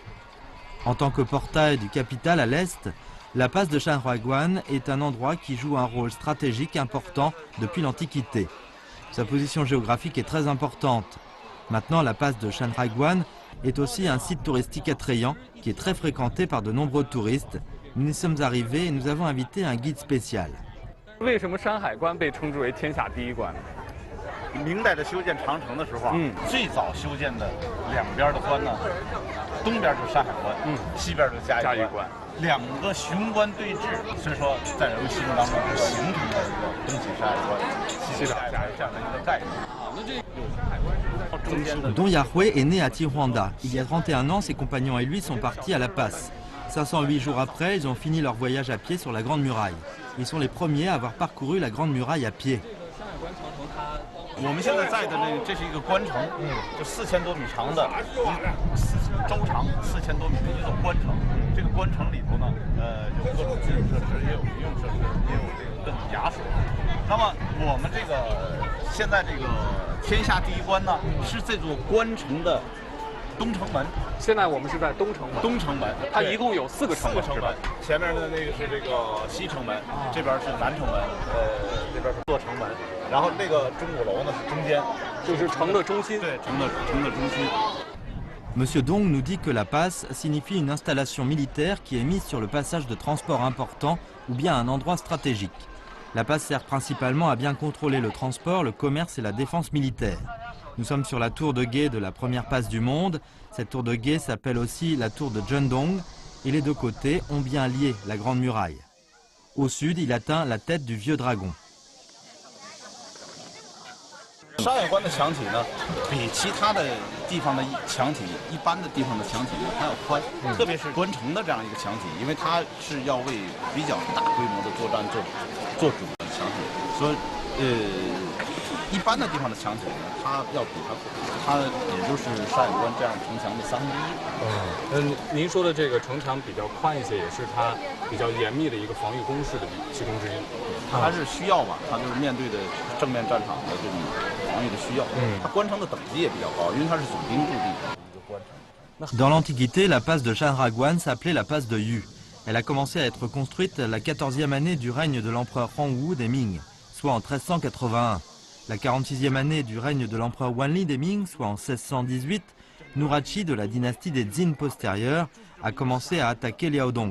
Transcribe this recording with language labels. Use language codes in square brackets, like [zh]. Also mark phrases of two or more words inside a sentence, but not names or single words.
[fr] En tant que portail du capital à l'est, la passe de Shanhaiguan est un endroit qui joue un rôle stratégique important depuis l'Antiquité. Sa position géographique est très importante. Maintenant, la passe de Shanhaiguan est aussi un site touristique attrayant qui est très fréquenté par de nombreux touristes. Nous y sommes arrivés et nous avons invité un guide spécial. [zh] 为什么山海关被称之为天下第一关？明代的修建长城的时候啊，最早修建的两边的关呢，东边就是山海关，西边就是嘉峪关，两个雄关对峙，所以说在人们心目当中是形成了一个东起山海关，西起嘉峪这样的一个概念。那这有山海关是在中间的。 [fr] Don Yahweh est né à Qinhuangda. Il y a 31 ans, ses compagnons et lui sont partis à la passe. 508 jours après, ils ont fini leur voyage à pied sur la Grande Muraille. Ils sont les premiers à avoir parcouru la Grande Muraille à pied. [zh] 我们现在在的这是一个关城，就4000多米长的，周长4000多米的一座关城。这个关城里头呢，有各种基础设施，也有民用设施，也有这个各种衙署。那么我们这个现在这个天下第一关呢，是这座关城的东城门。现在我们是在东城门。东城门，它一共有4个城门，是吧？前面的那个是这个西城门，这边是南城门，这边是左城门，然后那个钟鼓楼呢是中间，就是城的中心。对，城的中心。 [fr] Monsieur Dong nous dit que la passe signifie une installation militaire qui est mise sur le passage de transport important ou bien un endroit stratégique. La passe sert principalement à bien contrôler le transport, le commerce et la défense militaire. Nous sommes sur la tour de guet de la première passe du monde. Cette tour de guet s'appelle aussi la tour de Zhendong et les deux côtés ont bien lié la Grande Muraille. Au sud, il atteint la tête du vieux dragon. [zh] 山海关的墙体呢，比其他的地方的墙体，一般的地方的墙体呢还要宽，特别是关城的这样一个墙体，因为它是要为比较大规模的作战做主的墙体，所以一般的地方的墙体呢，它要比它也就是山海关这样城墙的1/3。您说的这个城墙比较宽一些，也是它比较严密的一个防御工事的其中之一。它是需要吧，它就是面对的正面战场的这种防御的需要。它关城的等级也比较高，因为它是总兵驻地的一个关城。 [fr] Dans l'Antiquité, la passe de Shanhaiguan s'appelait la passe de Yu. Elle a commencé à être construite la 14e année du règne de l'empereur Hongwu des Ming, soit en 1381. La 46e année du règne de l'empereur Wanli des Ming, soit en 1618, Nurhaci de la dynastie des Jin postérieure a commencé à attaquer Liaodong.